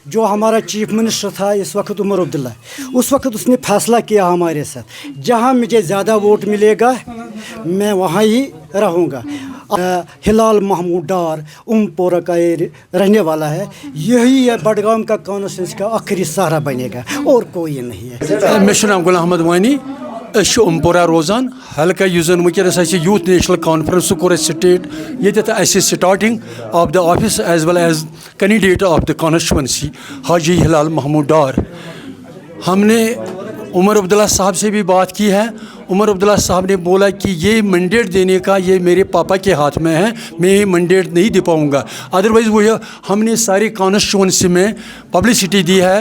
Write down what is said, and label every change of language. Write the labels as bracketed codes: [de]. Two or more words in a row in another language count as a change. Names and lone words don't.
[ur] جو ہمارا چیف منسٹر تھا اس وقت عمر عبداللہ, اس وقت اس نے فیصلہ کیا ہمارے ساتھ, جہاں مجھے زیادہ ووٹ ملے گا میں وہاں ہی رہوں گا. ہلال محمود ڈار پورہ کا رہنے والا ہے, یہی بڈگام کا کانسٹیچوئنسی کا آخری سہارا بنے گا, اور کوئی نہیں ہے. [ks] مےٚ چھُ ناو غلام احمد وانی, أسۍ چھِ پورہ روزان. حلقہ یُس زن وٕنکٮ۪نس اَسہِ یوٗتھ نیشنل کانفرنس سُہ کوٚر اَسہِ سٹیٹ ییٚتٮ۪تھ اَسہِ [en] starting of the office as well as candidate of the constituency [ks] حاجی ہلال محمود ڈار. [ur] ہم نے عمر عبداللہ صاحب سے بھی بات کی ہے. عمر عبداللہ صاحب نے بولا کہ یہ مینڈیٹ دینے کا یہ میرے پاپا کے ہاتھ میں ہے, میں یہ مینڈیٹ نہیں دے پاؤں گا. ادروائز وہ ہم نے ساری کانسٹیچوئنسی میں پبلسٹی دی ہے.